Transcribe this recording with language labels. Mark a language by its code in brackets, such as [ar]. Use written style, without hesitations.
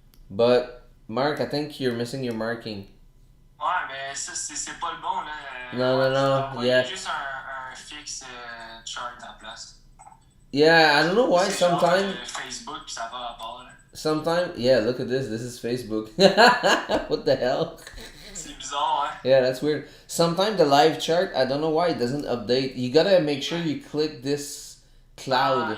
[en] But Mark, I think you're missing your marking. [fr] Ouais, mais ça, c'est pas le bon, là. [en] No, yeah. [fr] Juste un fixe chart à la place. [en] Yeah, I don't know why sometimes. [fr] Facebook, ça va à part, là. [en] Sometimes, yeah, look at this. This is Facebook. What the hell? [fr] C'est bizarre, hein? [en] Yeah, that's weird. Sometimes the live chart, I don't know why it doesn't update. You gotta make sure you click this cloud